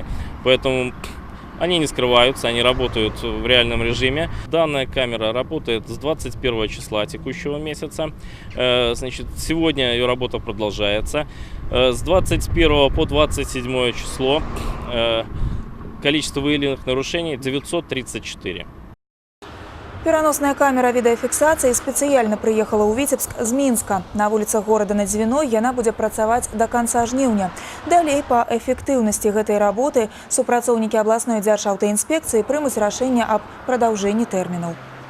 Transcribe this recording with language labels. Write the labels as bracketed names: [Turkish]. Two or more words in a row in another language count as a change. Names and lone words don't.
[Russian] Поэтому они не скрываются, они работают в реальном режиме. Данная камера работает с 21 числа текущего месяца. Значит, сегодня ее работа продолжается. С 21 по 27 число количество выявленных нарушений 934. [Belarusian] Пераносная камера відэафіксацыі спецыяльна прыехала ў Віцебск з Мінска. На вуліцах горада на Дзвіной яна будзе працаваць да канца жніўня. Далей па эфектыўнасці гэтай работы супрацоўнікі абласной дзяржаўтаінспекцыі прымуць рашэнне аб прадаўжэнні тэрмінаў.